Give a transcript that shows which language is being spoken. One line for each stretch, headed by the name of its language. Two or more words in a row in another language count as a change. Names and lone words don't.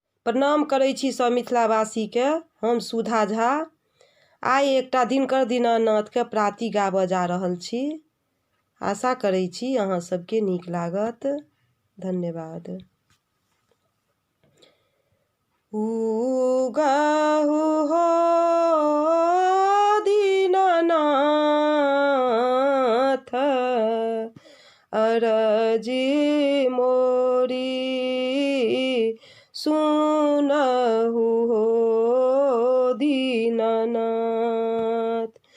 Maithili: प्रणाम करै छी सब मिथिलावासीके। हम सुधा झा आइ एकटा दिनकर दीनानाथके प्राति गाबऽ जा रहल छी। आशा करै छी अहाँ सबके नीक लागत। धन्यवाद। उगहु हो दीनानाथ, अरजी मोरी सुनहु हो दीनानाथ।